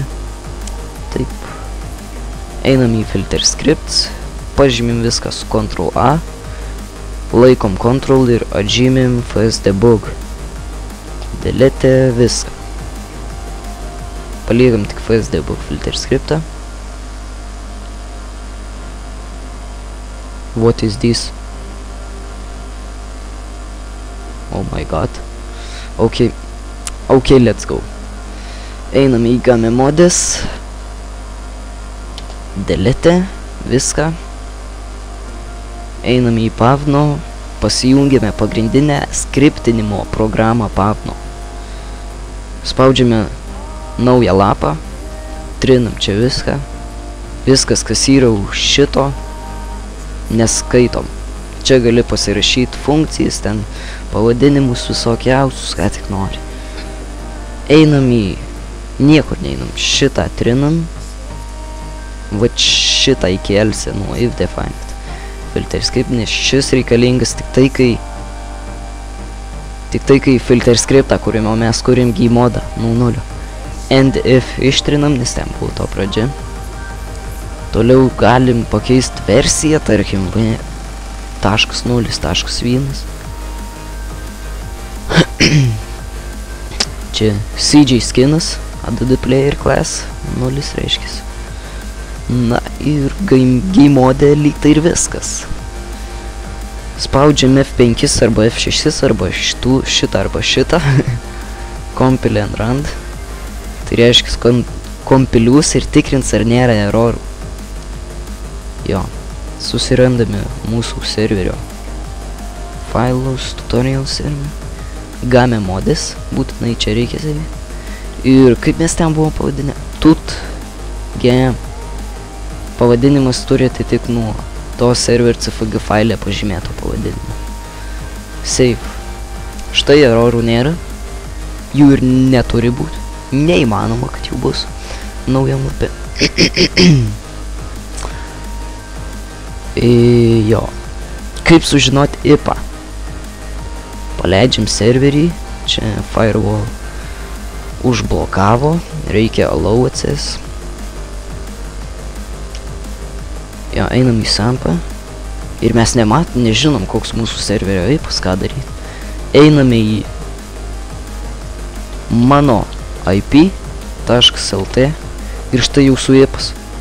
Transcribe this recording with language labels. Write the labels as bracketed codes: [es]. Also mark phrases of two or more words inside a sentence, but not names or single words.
[lt] Taip. Einam į [en] filter scripts, [lt] pažymim viską su Ctrl+A, laikom Ctrl ir atžymim fsdebug. Delete viską. Paliekam tik fsdebug [en] filter scriptą. What is this? Oh my god. Okay, let's go. [lt] Einam į game modes. Delete viską. Einame į Pavno, pasijungiame pagrindinę skriptinimo programą Pavno. Spaudžiame naują lapą, trinam čia viską. Viskas, kas yra už šito, neskaitom. Čia gali pasirašyti funkcijas, ten pavadinimus visokiausius, ką tik nori. Einam į, niekur neinam, šitą trinam. Va šitą įkelsi nuo [en] if defined. Filter script, [lt] nes šis reikalingas tik tai, kai [en] filter scriptą, [lt] kuriame mes kuriam [en] game modą [lt] nuo 0. [en] And if [lt] ištrinam, nes ten buvo to pradžia. Toliau galim pakeisti versiją, tarkim, v.0.1. Čia CJ skinas, [en] add player class, [lt] 0 reiškis. Na ir [en] game mode [lt] lyg tai ir viskas. Spaudžiam F5 arba F6 arba šitą arba šitą. [en] Compile and run. [lt] Tai reiškia kompilius ir tikrins, ar nėra erorų. Jo, susirandame mūsų serverio failus, [en] tutorial server. Game modes, [lt] būtinai čia reikia savi. Ir kaip mes ten buvom pavadinę? Tut game. Pavadinimas turi atitik nuo to [en] server CFG [lt] failė pažymėto pavadinimo. Save. Štai erorų nėra. Jų ir neturi būti. Neįmanoma, kad jų bus naujam lape. Jo. Kaip sužinoti IPA? Paleidžiam serverį. Čia firewall užblokavo. Reikia [en] allow access. [lt] Jo, einam į sampą. ir mes nežinom, koks mūsų serverio IP'as, ką daryti. Einame į mano IP.lt ir štai jūsų IP'as.